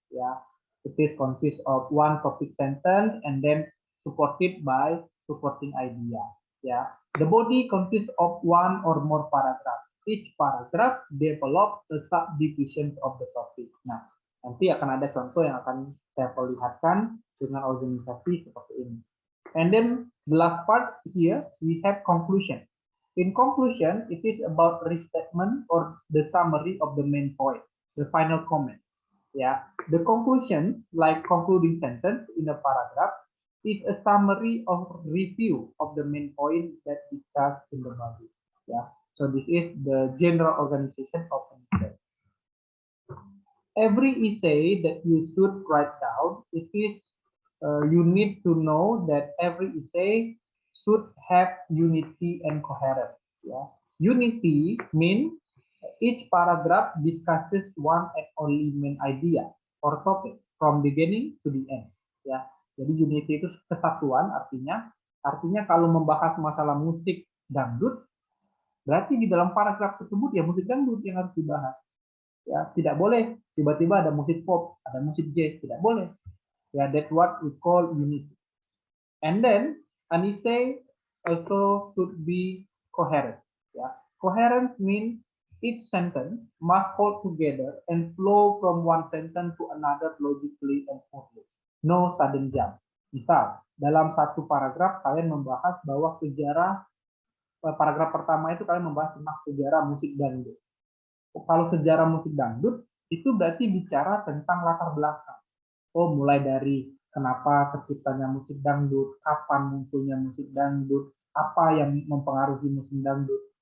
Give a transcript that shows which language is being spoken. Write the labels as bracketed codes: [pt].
[en] Yeah, it is consists of one topic sentence and then supported by supporting idea. Yeah, the body consists of 1 or more paragraphs. Each paragraph develop a subdivision of the topic. [id] Nah, nanti akan ada contoh yang akan saya perlihatkan dengan organisasi seperti ini. [en] And then the last part here, we have conclusion. In conclusion, it is about restatement or the summary of the main point, the final comment. Yeah, the conclusion, like concluding sentence in a paragraph, is a summary of review of the main point that discussed in the body. Yeah, so this is the general organization of an essay. Every essay that you should write down, it is you need to know that every essay should have unity and coherence. Yeah, unity means each paragraph discusses one and only main idea or topic from beginning to the end. [id] Ya, jadi unity itu kesatuan, artinya kalau membahas masalah musik dangdut, berarti di dalam paragraf tersebut ya musik dangdut yang harus dibahas. Ya, tidak boleh tiba-tiba ada musik pop, ada musik jazz, tidak boleh. [en] Ya, that's what we call unity. And then an essay also should be coherent. Ya, coherence means each sentence must hold together and flow from one sentence to another logically and smoothly. No sudden jump. [id] Misal, dalam satu paragraf kalian membahas bahwa sejarah, paragraf pertama itu kalian membahas tentang sejarah musik dangdut. Kalau sejarah musik dangdut, itu berarti bicara tentang latar belakang. Oh, mulai dari kenapa terciptanya musik dangdut, kapan munculnya musik dangdut, apa yang mempengaruhi musik dangdut.